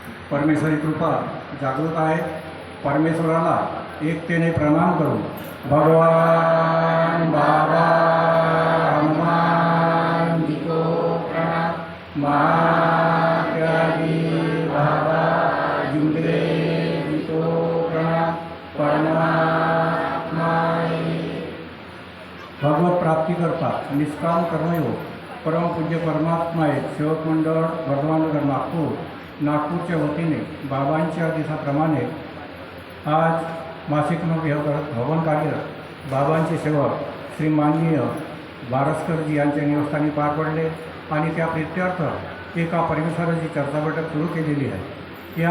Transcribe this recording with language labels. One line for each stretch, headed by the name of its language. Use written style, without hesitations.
Marathi: परमेश्वरी कृपा जागृत आहे। परमेश्वराला एकतेने प्रणाम करू।
Hindi: भगवान बाबा हनुमान जी को प्रणाम। महात्यागी बाबा जुमदेव जी को प्रणाम।
Marathi: परमात्मा भगवत प्राप्ती करता निष्काम कर्मयोग परमपूज्य परमात्मा एक सेवक मंडळ वर्धमाननगर नागपूरच्या वतीने बाबांच्या दिवसाप्रमाणे आज मासिक हवन कार्य बाबांचे सेवक श्री माननीय बारसकरजी यांच्या निवासस्थानी पार पडले आणि त्या प्रित्यर्थ एका परमेश्वराची चर्चा बैठक सुरू केलेली आहे।